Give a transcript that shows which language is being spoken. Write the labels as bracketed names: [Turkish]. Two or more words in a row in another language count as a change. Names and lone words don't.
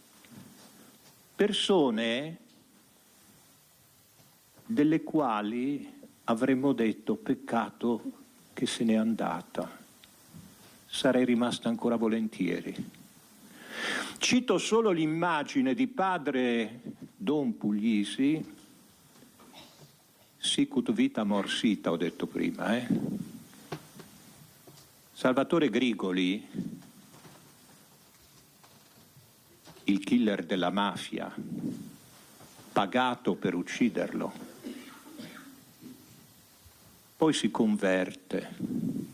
[Italian] Persone delle quali avremmo detto: peccato che se n'è andata, sarei rimasta ancora volentieri. Cito solo l'immagine di padre Don Puglisi, [Latin] sicut vita mors ita, [Italian] ho detto prima. Salvatore Grigoli, il killer della mafia, pagato per ucciderlo, poi si converte.